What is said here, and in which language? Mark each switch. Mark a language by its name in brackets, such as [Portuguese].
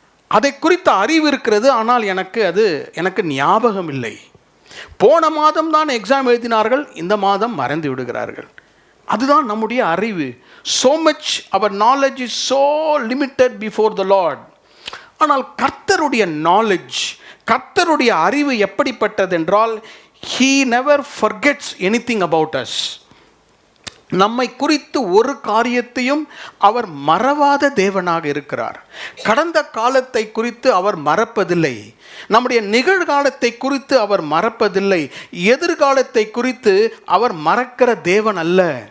[Tamil] அதை குறித்த அறிவு இருக்கிறது, ஆனால் எனக்கு ஞாபகம் இல்லை. போன மாதம் தான் எக்ஸாம் எழுதினார்கள், இந்த மாதம் மறந்து விடுகிறார்கள். அதுதான் நம்முடைய அறிவு. [English] So much our knowledge is so limited before the Lord. [Tamil] ஆனால் கர்த்தருடைய நாலேஜ், கர்த்தருடைய அறிவு எப்படிப்பட்டது என்றால், [English] He never forgets anything about us. [Tamil] நம்மை குறித்து ஒரு காரியத்தையும் அவர் மறவாத தேவனாக இருக்கிறார். கடந்த காலத்தை குறித்து அவர் மறப்பதில்லை, நம்முடைய நிகழ்காலத்தை குறித்து அவர் மறப்பதில்லை, எதிர்காலத்தை குறித்து அவர் மறக்கிற தேவன் அல்ல.